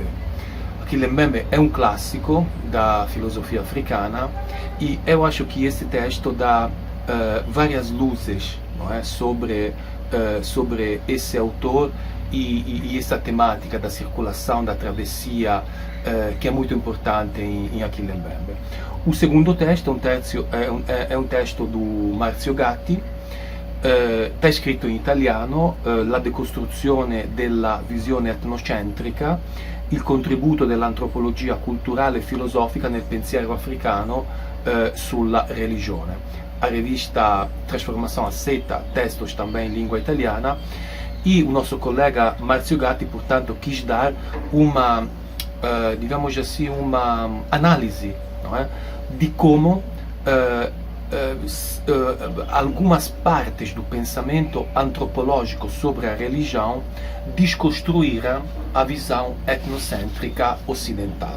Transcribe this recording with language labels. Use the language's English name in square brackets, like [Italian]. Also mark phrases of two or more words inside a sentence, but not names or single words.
[Portuguese] Akile Mbembe é um clássico da filosofia africana e eu acho que esse texto dá várias luzes, não é, sobre esse autor e essa temática da circulação, da travessia, que é muito importante em Akile Mbembe. O segundo texto é um texto do Marzio Gatti, está [Italian] scritto in italiano, La decostruzione della visione etnocentrica, il contributo dell'antropologia culturale e filosofica nel pensiero africano sulla religione. [Portuguese] A revista Transformação Aceita textos também em língua italiana, e o nosso colega Marzio Gatti, portanto, quis dar uma, digamos assim, uma análise, não é, de como algumas partes do pensamento antropológico sobre a religião desconstruíram a visão etnocêntrica ocidental.